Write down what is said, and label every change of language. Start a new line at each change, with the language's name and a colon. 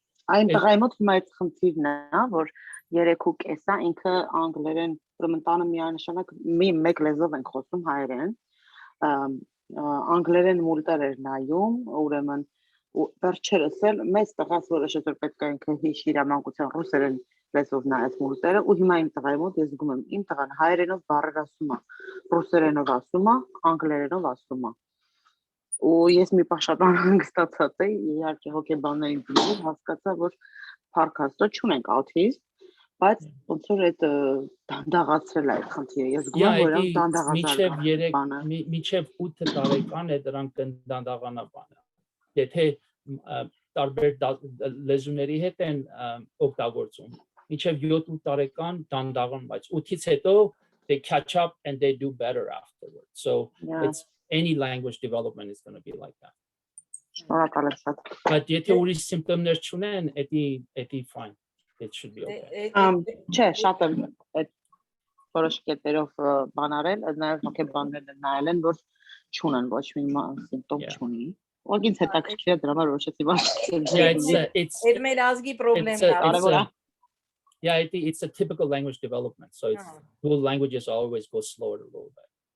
Armenian: Այն տղայի մոտ հիմա այդ խնդիրն է, որ 3.5-ա ինքը անգլերեն, ուրեմն տանը միանշանակ մեկ լեզվով ենք խոսում հայերեն, անգլերեն մուլտեր էր նայում, ուրեմն վերջերս էլ մեծ տղաս որոշեց որ պետք է ինքը հիշիրամանկության ռուսերեն լեզվով նայեց մուլտերը ու հիմա իմ տղայի մոտ ես զգում եմ իմ տղան հայերենով բառեր ասում է, ռուսերենով ասում է, անգլերենով ասում է ու ես մի պահ շատ անհանգստացած էի, իհարկե հոգեբաններին դիմել, հասկացա, որ փառք Աստծո չունենք autism, բայց ոնց որ այդ դանդաղացրել է այդ խնդիրը, ես զգում եմ, որ դանդաղացել մինչև 8 տարեկան է դրանք դանդաղանա բանը, եթե տարբեր լեզուների հետ են օգտագործում, մինչև 7-8 տարեկան դանդաղան, բայց 8-ից հետո
English: they catch up and they do better afterwards, so it's any language development is going to be like that.
Armenian: But եթե ուրիշ symptomներ չունեն, էդի fine.
English: It should be okay.
Armenian: Չէ, շատ եմ այդ որոշ կետերով բան արել, նաև հոգեբաններն նայել են, որ չունեն ոչ մի սիմպտոմ չունի։ Ո՞ր ինձ հետաքրքիր է դրա համար որոշեցի բան։ It's մեր ազգի խնդիրն է։
English: Yeah, it's a typical language development. So it's dual languages always go slower a little bit.